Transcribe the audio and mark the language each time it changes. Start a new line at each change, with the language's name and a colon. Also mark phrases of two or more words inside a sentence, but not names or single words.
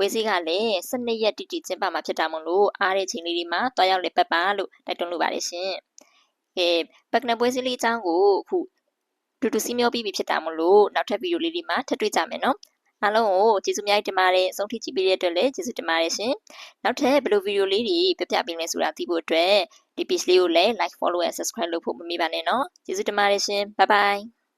Burmese: စည်းကလည်း12ရက်တိတိကျင်းပမှာဖြစ်တာမို့လို့အားတဲ့ချိန်လေးတွေမှာတွားရောက်လေပတ်ပါလို့တိုက်တွန်းလိုပါတယ်ရှင်ကဲဘက်နန်ပွဲစည်းလေးအကြောင်းကိုအခုတူစီမျောပြီးပြီဖြစ်တာမို့လို့နောက်ထပ်ဗီဒီယိုလေးတွေမှာထပ်တွေ့ကြမယ်နော်အားလုံးကိုကျေးဇူးများတင်ပါတယ်အဆုံးထိကြည့်ပေးတဲ့အတွက်လည်းကျေးဇူးတင်ပါတယ်ရှင်နောက်ထပ်ဘယ်လိုဗီဒီယိုလေးတွေပြပြပေးလဲဆိုတာသိဖို့အတွက်ဒီ page လေးကိုလည်း
English: like follow and subscribe
Burmese: လုပ်ဖို့မမေ့ပါနဲ့နော်ကျေးဇူးတင်ပါတယ်ရှင်
English: bye bye